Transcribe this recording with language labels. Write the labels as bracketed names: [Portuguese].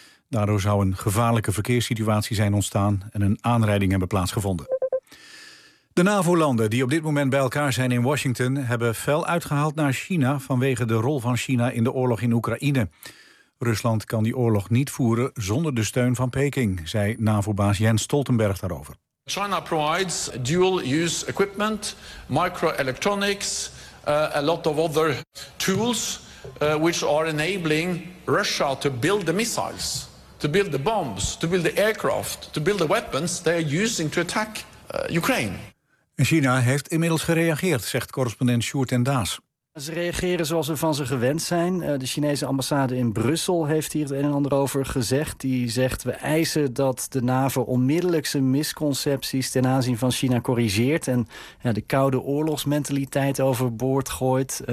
[Dutch] Daardoor zou een gevaarlijke verkeerssituatie zijn ontstaan en een aanrijding hebben plaatsgevonden. De NAVO-landen die op dit moment bij elkaar zijn in Washington hebben fel uitgehaald naar China vanwege de rol van China in de oorlog in Oekraïne. Rusland kan die oorlog niet voeren zonder de steun van Peking, zei NAVO-baas Jens Stoltenberg daarover. [English] China provides dual-use equipment, microelectronics, a lot of other tools, which are enabling Russia to build the missiles, to build the bombs, to build the aircraft, to build the weapons they are using to attack Ukraine. [Dutch] En China heeft inmiddels gereageerd, zegt correspondent Sjoerd en Daas. Ze reageren zoals ze van ze gewend zijn. De Chinese ambassade in Brussel heeft hier het een en ander over gezegd. Die zegt, we eisen dat de NAVO onmiddellijk zijn misconcepties ten aanzien van China corrigeert en de koude oorlogsmentaliteit overboord gooit.